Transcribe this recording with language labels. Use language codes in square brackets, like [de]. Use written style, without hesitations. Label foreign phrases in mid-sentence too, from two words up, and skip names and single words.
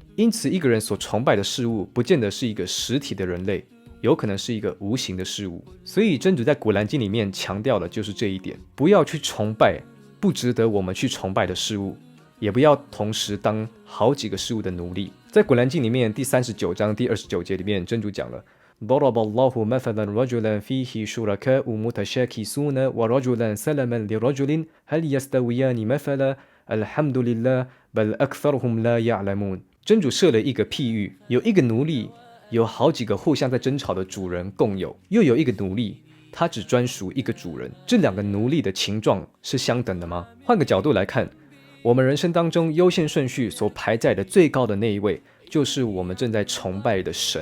[zh] 因此一个人所崇拜的事物不见得是一个实体的人类，有可能是一个无形的事物。所以真主在古兰经里面强调的就是这一点，不要去崇拜不值得我们去崇拜的事物，也不要同时当好几个事物的奴隶。在古兰经里面第39章第29节里面，真主讲了 [ar] ضرب الله مثلا رجلا فيه شركاء متشاكسون ورجلا سلما لرجل هل يستويان مثلا الحمد لله بل أكثرهم لا يعلمون。 [zh] 真主设了一个譬喻，有一个奴隶有好几个互相在争吵的主人共有，又有一个奴隶他只专属一个主人，这两个奴隶的情状是相等的吗？换个角度来看，我们人生当中优先顺序所排在的最高的那一位，就是我们正在崇拜的神。